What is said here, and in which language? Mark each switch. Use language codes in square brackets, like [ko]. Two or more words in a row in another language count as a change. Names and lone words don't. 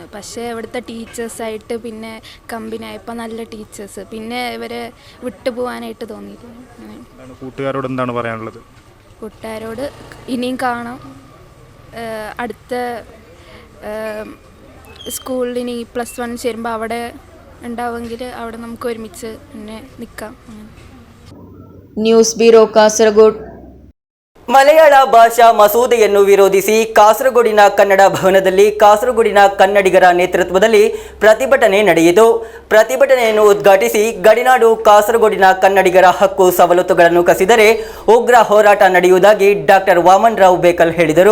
[ml] പക്ഷേ ഇവിടുത്തെ ടീച്ചേഴ്സായിട്ട് പിന്നെ കമ്പനിയായപ്പോൾ നല്ല ടീച്ചേഴ്സ്, പിന്നെ ഇവരെ വിട്ടുപോകാനായിട്ട് തോന്നിയില്ല. കൂട്ടുകാരോട് എന്താണ് പറയാനുള്ളത്? കൂട്ടുകാരോട് ഇനിയും കാണാം. അടുത്ത സ്കൂളിൽ ഇനി +1 ചേരുമ്പോൾ അവിടെ ഉണ്ടാവുമെങ്കിൽ അവിടെ നമുക്ക് ഒരുമിച്ച് പിന്നെ നിൽക്കാം. [en] News Bureau [kn] ಕಾಸರಗೋಡು. ಮಲಯಾಳ ಭಾಷಾ ಮಸೂದೆಯನ್ನು ವಿರೋಧಿಸಿ ಕಾಸರಗೋಡಿನ ಕನ್ನಡ ಭವನದಲ್ಲಿ ಕಾಸರಗೋಡಿನ ಕನ್ನಡಿಗರ ನೇತೃತ್ವದಲ್ಲಿ ಪ್ರತಿಭಟನೆ ನಡೆಯಿತು. ಪ್ರತಿಭಟನೆಯನ್ನು ಉದ್ಘಾಟಿಸಿ ಗಡಿನಾಡು ಕಾಸರಗೋಡಿನ ಕನ್ನಡಿಗರ ಹಕ್ಕು ಸವಲತ್ತುಗಳನ್ನು ಕಸಿದರೆ ಉಗ್ರ ಹೋರಾಟ ನಡೆಯುವುದಾಗಿ ಡಾಕ್ಟರ್ ವಾಮನರಾವ್ ಬೇಕಲ್ ಹೇಳಿದರು.